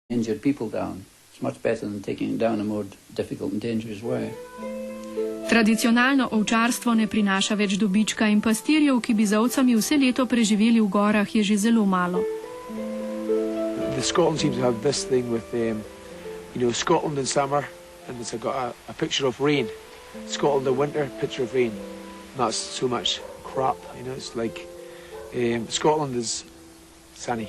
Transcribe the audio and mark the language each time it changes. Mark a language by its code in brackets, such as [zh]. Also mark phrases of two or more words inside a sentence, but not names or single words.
[en] injured people down. It's much better than taking it down a more difficult and dangerous way. [sl] Tradicionalno ovčarstvo ne prinaša več dobička in pastirjev, ki bi z ovcami vse leto preživeli v gorah, je že zelo malo. [en] The Scotland seems to have this thing with, Scotland in summer, and it's got a picture of rain. Scotland in winter, picture of rain. Not so much crap, it's like Scotland is sunny.